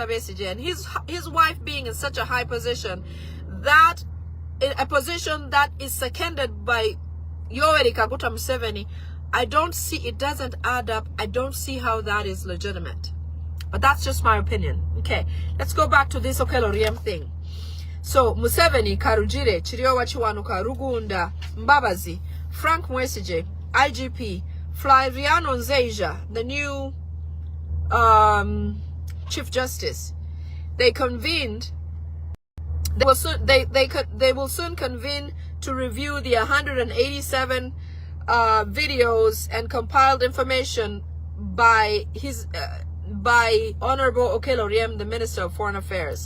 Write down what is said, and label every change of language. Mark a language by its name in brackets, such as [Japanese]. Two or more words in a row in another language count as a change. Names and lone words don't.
[English] Besigye and his wife being in such a high position, that a position that is seconded by Yoweri Kaguta Museveni, I don't see, it doesn't add up. I don't see how that is legitimate. But that's just my opinion. Okay, let's go back to this Okello Oryem thing. So, Museveni, Karujire, Chiriowa Chiwanuka, Rugunda, Mbabazi, Frank Mwesigye, IGP, Flaviano Nzeja, the new Chief Justice, they convened. They will soon convene to review the 187 videos and compiled information by Honorable Okello Oryem, the Minister of Foreign Affairs.